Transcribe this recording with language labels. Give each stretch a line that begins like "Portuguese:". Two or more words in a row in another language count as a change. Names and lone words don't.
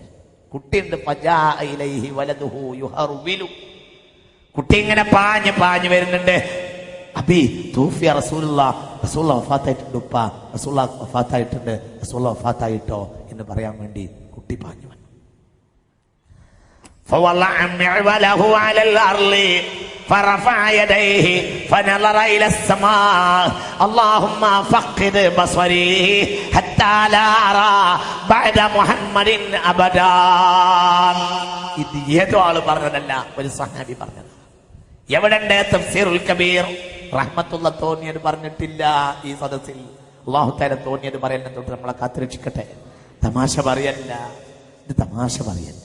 Arabic: കുട്ടിയുണ്ട്, فجاء إليه ولده يهرول.
Malayalam: കുട്ടി ഇങ്ങനെ പാഞ്ഞു വരുന്നുണ്ട്.
Arabic: أبي توفي رسول الله,
Malayalam: റസൂലുള്ളാഹ് വഫാത്തായിട്ടുണ്ട്, ഉപ്പ റസൂലുള്ളാഹ് വഫാത്തായിട്ടുണ്ട്, റസൂലുള്ളാഹ് വഫാത്തായിട്ടോ എന്ന് പറയാൻ വേണ്ടി കുട്ടി പാഞ്ഞു വന്നു.
Arabic: فوضع معوله على الأرض فرفع يديه فنظر إلى السماء اللهم فقد بصري حتى لا أرى بعد محمد أبدا.
Malayalam: ഇത് ഏതോ ആള് പറഞ്ഞതല്ല, ഒരു സഹാബി പറഞ്ഞത്. എവിടെണ്ട് തഫ്സീറുൽ കബീർ റഹ്മത്തുള്ള തോന്നിയത് പറഞ്ഞിട്ടില്ല ഈ സദസ്സിൽ.
Arabic: الله تعالى
Malayalam: തോന്നിയത് പറയുന്നത് തൊട്ട് നമ്മളെ കാത്തുരക്ഷിക്കട്ടെ. തമാശ പറയല്ല, ഇത് തമാശ പറയല്ല.